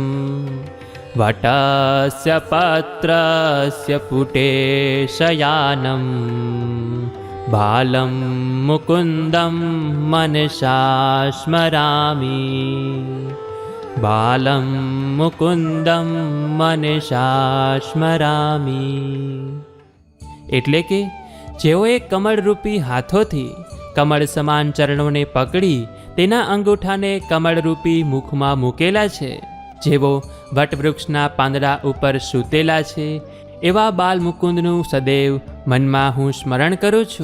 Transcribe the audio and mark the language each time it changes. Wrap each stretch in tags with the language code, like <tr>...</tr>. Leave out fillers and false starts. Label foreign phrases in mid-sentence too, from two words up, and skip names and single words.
<sa>वटस्य पत्रस्य पुटे शयानं बालं मुकुन्दं मनसा स्मरामि बालं मुकुन्दं मनसा स्मरामि।</sa> <gu>એટલે કે જેઓએ કમળરૂપી હાથોથી કમળ સમાન ચરણોને પકડી તેના અંગૂઠાને કમળરૂપી મુખમાં મૂકેલા છે, જેવો વટવૃક્ષના પાંદડા ઉપર સૂતેલા છે, એવા બાલ મુકુંદનું સદૈવ મનમાં હું સ્મરણ કરું છું।</gu>